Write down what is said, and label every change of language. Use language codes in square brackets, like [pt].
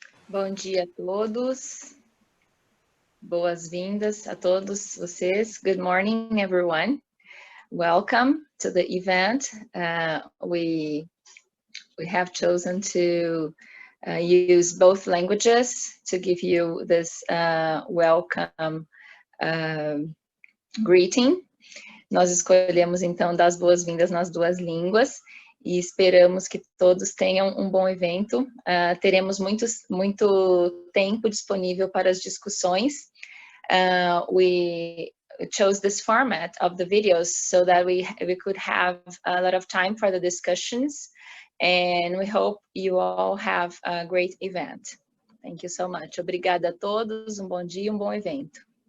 [pt] Bom dia a todos. Boas-vindas a todos vocês. [en] Good morning, everyone. Welcome to the event. We have chosen to use both languages to give you this welcome greeting. [pt] Nós escolhemos, então, dar as boas-vindas nas duas línguas e esperamos que todos tenham um bom evento. Teremos muito tempo disponível para as discussões. [en] We chose this format of the videos so that we could have a lot of time for the discussions, and we hope you all have a great event. Thank you so much. [pt] Obrigada a todos, um bom dia, um bom evento.